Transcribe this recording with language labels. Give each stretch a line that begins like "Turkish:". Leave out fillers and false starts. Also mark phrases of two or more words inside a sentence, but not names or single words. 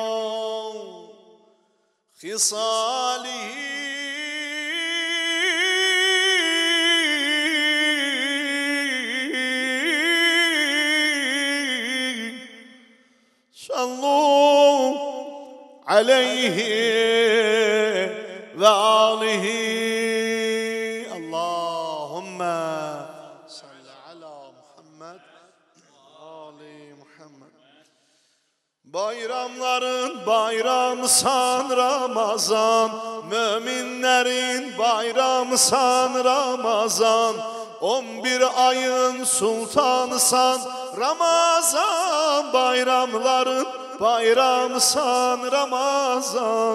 Arabic: خصاله صلوا عليه وآله اللهم صل على محمد وآل محمد.
Azerbaijani: Bayramların bayramısan Ramazan, müminlerin bayramısan Ramazan, 11 ayın sultanısan Ramazan, bayramların bayramısan Ramazan.